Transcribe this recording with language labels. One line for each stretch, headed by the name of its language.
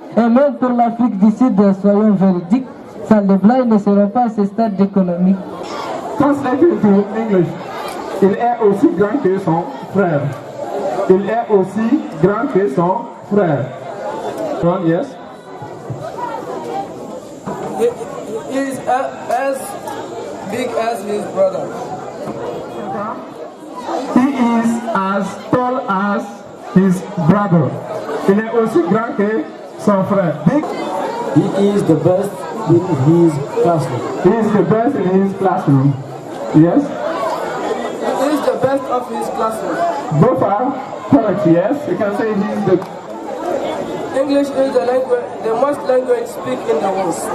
French: Et même pour l'Afrique du Sud, soyons véridiques. Sans les blancs, ils ne seront pas à ce stade économique.
English: Translated to English,
French: il est aussi grand que son frère. Il est aussi grand que son frère.
English: Yes. He is as big as his brother. He is as tall as his brother.
French: Il est aussi grand que son frère.
English: Big. He is the best in his classroom. He is the best in his classroom. Yes? He is the best of his classroom. Both are correct, yes? You can say he is the... English is the language, the most language speak in the world.